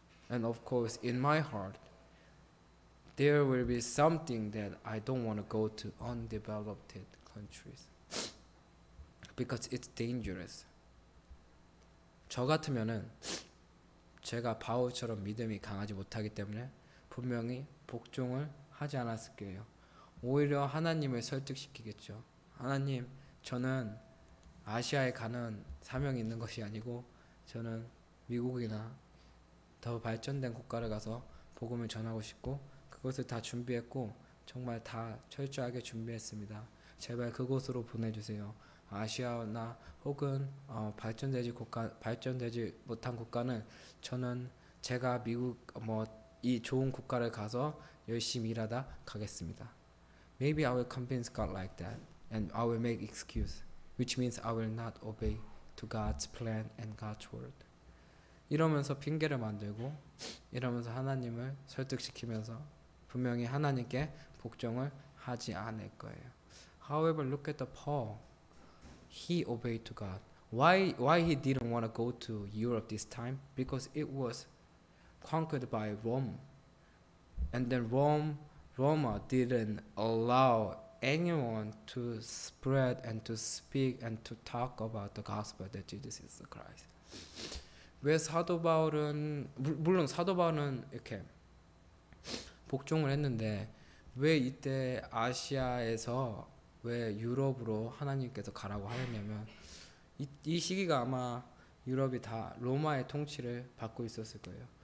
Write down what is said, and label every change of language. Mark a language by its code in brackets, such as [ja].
[en] And of course, in my heart, there will be something that I don't want to go to undeveloped countries. Because it's dangerous. [ko] 저 같으면은 제가 바울처럼 믿음이 강하지 못하기 때문에 분명히 복종을 하지 않았을 거예요. 오히려 하나님을 설득시키겠죠. 하나님, 저는 아시아에 가는 사명이 있는 것이 아니고 저는 미국이나 더 발전된 국가를 가서 복음을 전하고 싶고 그것을 다 준비했고 정말 다 철저하게 준비했습니다. 제발 그곳으로 보내주세요. 아시아나 혹은 발전되지 못한 국가는 저는 제가 미국 이 좋은 국가를 가서 열심히 일하다 가겠습니다. [en] Maybe I will convince God like that, and I will make excuse, which means I will not obey to God's plan and God's word. [ko] 이러면서 핑계를 만들고 이러면서 하나님을 설득시키면서 분명히 하나님께 복종을 하지 않을 거예요. [en] However, look at the Paul. He obeyed to God. Why he didn't want to go to Europe this time? Because it was conquered by Rome. And then Roma didn't allow anyone to spread and to speak and to talk about the gospel that Jesus is the Christ. [ko] 왜 사도 바울은 물론 사도 바울은 이렇게 복종을 했는데 왜 이때 아시아에서 왜 유럽으로 하나님께서 가라고 하였냐면 이 시기가 아마 유럽이 다 로마의 통치를 받고 있었을 거예요.